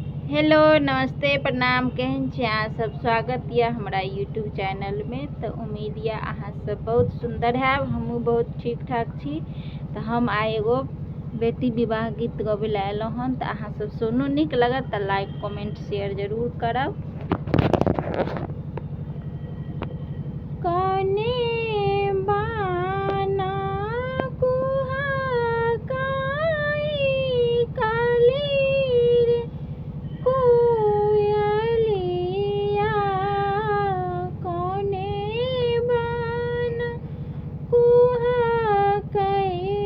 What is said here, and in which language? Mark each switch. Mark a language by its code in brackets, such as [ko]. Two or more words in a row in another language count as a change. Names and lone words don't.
[mai] हेलो नमस्ते प्रणाम केहन छी अहाँ सब। स्वागत यऽ हमरा यूट्यूब चैनल में। तो उम्मीद यऽ अहाँ सब बहुत सुंदर हैब, हमहूँ बहुत ठीक ठाक छी। तो हम आइ एगो बेटी विवाह गीत गबै लए एलहुँ हन। तो अहाँ सब सुनू, नीक लगत तो [en] like comment share [mai] जरूर करब। कौने बाना कुहकाई काली रे कोयलिया, कौने बाना कुहकाई